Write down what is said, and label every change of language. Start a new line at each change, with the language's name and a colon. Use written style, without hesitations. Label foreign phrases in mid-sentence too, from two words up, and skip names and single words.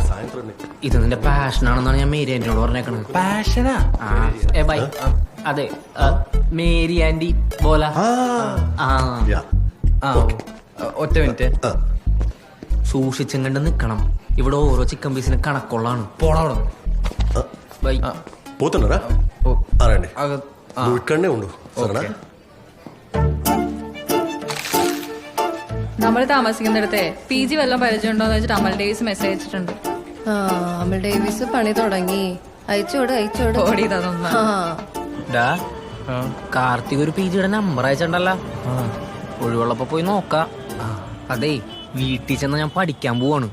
Malayalam: ഇത് നിന്റെ പാഷനാണെന്നാണ് ഞാൻ മേരി ആന്റിനോട് പറഞ്ഞേക്കണത്. പാഷനാ? ബൈ. അതെ, മേരി ആന്റി ബോല. ഒറ്റ മിനിറ്റ്. സൂക്ഷിച്ചും കണ്ട് നിക്കണം. ഇവിടെ ഓരോ ചിക്കൻ പീസിന് കണക്കുള്ളതാണ്. പോണവിടെ ബൈ.
Telugu: పోతున్నారా రండి അക నువ్వు ఇక్కడనే ఉండు సరేనా
Malayalam: നമ്മൾ താമസിക്കുന്നിടത്തെ PG വല്ലതും പരിചയമുണ്ടോന്ന് വെച്ചിട്ട് അമൽ ഡേവിസ് മെസ്സേജ് അയച്ചിട്ടുണ്ട്. ആ അമൽ ഡേവിസ് പണി തുടങ്ങി. അയച്ചോട് ഓടിയതൊന്നും ഡാ കാർത്തിക് ഒരു PG യുടെ നമ്പർ അയച്ചിട്ടുണ്ടല്ലോ. ഒഴിവുള്ളപ്പോ പോയി നോക്കാം. അതെ വീട്ടിൽ ചെന്ന് ഞാൻ പഠിക്കാൻ പോവാണ്.